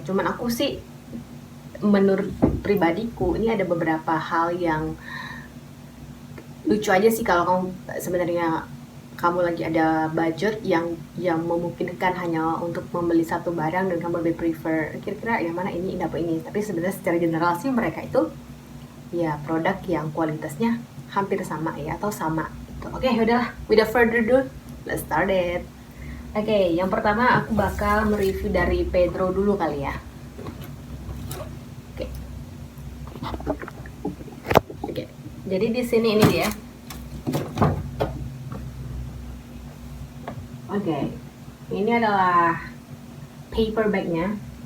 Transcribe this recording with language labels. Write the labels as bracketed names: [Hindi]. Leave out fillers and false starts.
[Indonesian] Cuman aku sih menurut pribadiku ini ada beberapa hal yang lucu aja sih kalau kamu sebenarnya kamu lagi ada budget yang memungkinkan hanya untuk membeli satu barang dan kamu lebih prefer kira-kira yang mana ini apa ini. Tapi sebenarnya secara general sih mereka itu ya produk yang kualitasnya hampir sama ya atau sama gitu. Oke, udahlah, [English] without further ado, let's start it. [Indonesian] Oke, yang pertama aku bakal mereview dari Pedro dulu kali ya. Oke. Jadi di sini ini dia. Oke. Ini adalah paper bagnya.